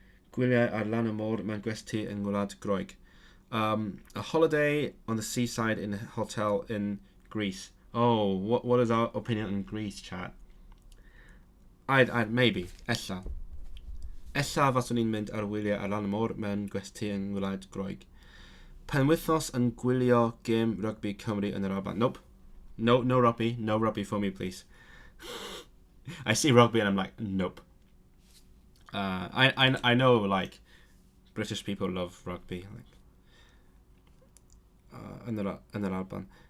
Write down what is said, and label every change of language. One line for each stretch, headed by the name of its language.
Welsh: Gwyliau ar lan y môr mewn gwesty yng Ngwlad Groeg.
English: A holiday on the seaside in a hotel in Greece. Oh, what is our opinion on Greece, chat? I'd maybe,
Welsh: ella. Ella faswn i'n mynd ar wyliau ar lan y môr mewn gwesty yng Ngwlad Groeg. Penwythnos yn gwylio gêm rugby Cymru yn yr Alban.
English: Nope. No rugby. No rugby for me, please. I see rugby and I'm like, nope. I know like British people love rugby. Like
Welsh: yn yr Alban.